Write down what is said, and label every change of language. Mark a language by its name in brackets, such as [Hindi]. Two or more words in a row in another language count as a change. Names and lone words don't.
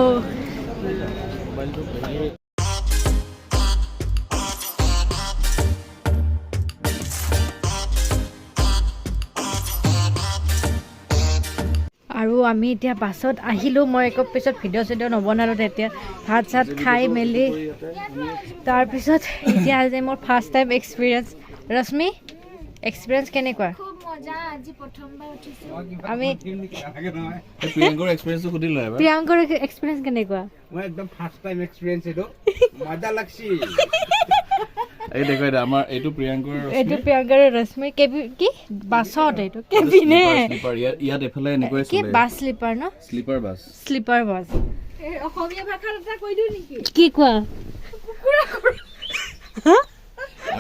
[Assamese] আৰু আমি এতিয়া বাছত আহিলোঁ মই একো পিছত ভিডিঅ' চিডিঅ' নবনালোঁ তেতিয়া ভাত চাত খাই মেলি তাৰপিছত এতিয়া যে মোৰ [English] first time experience [Assamese] ৰশ্মি এক্সপিৰিয়েঞ্চ কেনেকুৱা খুব মজা আজি প্ৰথমবাৰ উঠিছো আমি প্ৰিয়ংকৰ এক্সপিৰিয়েঞ্চটো সুধি লয় এবাৰ প্ৰিয়ংকৰ এক্সপিৰিয়েঞ্চ কেনেকুৱা [Hindi] मैं एकदम [English] first time experience [Hindi] है तो मजा लगसी [Assamese] এই দেখো এটা আমাৰ এইটো প্ৰিয়ংকৰ এইটো প্ৰিয়ংকৰ ৰশ্মি কি বাছত এইটো কেবিনে স্লিপাৰ ইয়াত এফালে এনেকৈ কি চলে [English] bus sleeper ন sleeper bus sleeper bus [Assamese] এই অসমীয়া ভাষাত এটা কৈ দিও নেকি কি কোৱা আৰু